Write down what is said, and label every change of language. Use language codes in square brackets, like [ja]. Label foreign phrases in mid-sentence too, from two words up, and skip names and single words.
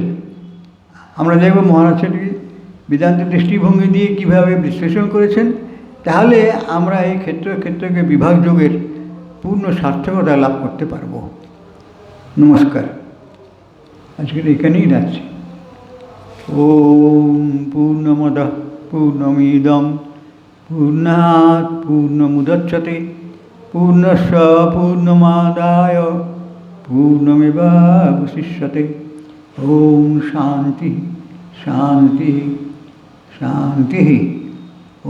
[bn] আমরা দেখব মহারাজ সেটি বেদান্ত দৃষ্টিভঙ্গি দিয়ে কীভাবে বিশ্লেষণ করেছেন, তাহলে আমরা এই ক্ষেত্রজ্ঞ বিভাগ যুগের পূর্ণ সার্থকতা লাভ করতে পারব। নমস্কার, আজকের এখানেই রাখছি। [sa] ओम पूर्णमदः पूर्णमिदं पूर्णात् पूर्णमुदच्यते पूर्णस्य पूर्णमादाय पूर्णमेवावशिष्यते। ओम शान्ति शान्ति शान्ति।